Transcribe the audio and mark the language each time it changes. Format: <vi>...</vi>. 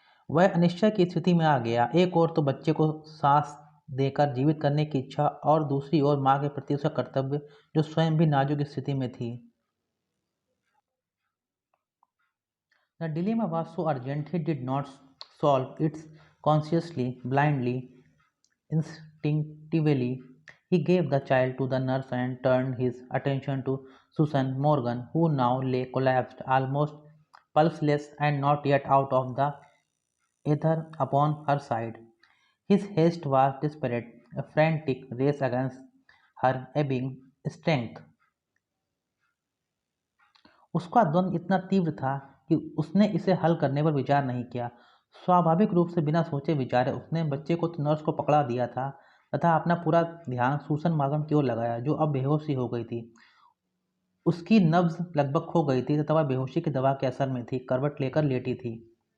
<hi>वह अनिश्चय की स्थिति में आ गया। एक ओर तो बच्चे को सांस देकर जीवित करने की इच्छा और दूसरी ओर माँ के प्रति उसका कर्तव्य, जो स्वयं भी नाजुक स्थिति में थी।</hi> <en>The dilemma was so urgent he did not solve it consciously, blindly, instinctively. He gave the child to the nurse and turned his attention to Susan Morgan, who now lay collapsed, almost pulseless and not yet out of the ether upon her side. His haste was desperate, a frantic race against her ebbing strength.</en> <hi>उसका द्वंद्व इतना तीव्र था कि उसने इसे हल करने पर विचार नहीं किया। स्वाभाविक रूप से बिना सोचे विचारे उसने बच्चे को तो नर्स को पकड़ा दिया था तथा अपना पूरा ध्यान सूसन मार्गन की ओर लगाया, जो अब बेहोशी हो गई थी। उसकी नब्ज लगभग खो गई थी तथा वह बेहोशी की दवा के असर में थी, करवट लेकर लेटी थी।</hi>